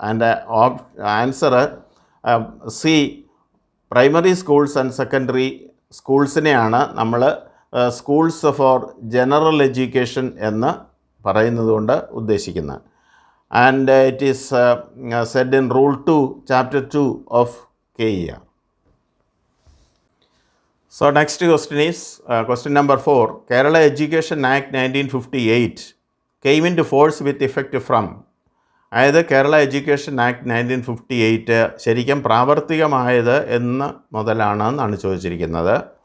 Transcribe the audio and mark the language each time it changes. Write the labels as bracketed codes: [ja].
[en] and answer C primary schools and secondary [ml] സ്കൂൾസിനെയാണ് നമ്മൾ [en] schools for general education [ml] എന്ന് പറയുന്നത് കൊണ്ട് ഉദ്ദേശിക്കുന്നത്. [en] And it is said in rule 2 chapter 2 of KER. So next question is question number 4. Kerala Education Act 1958 came into force with effect from. [ml] അതായത് Kerala education act 1958 ശരിക്കും പ്രാവർത്തികമായത് എന്ന് മുതലാണെന്നാണ് ചോദിച്ചിരിക്കുന്നത്.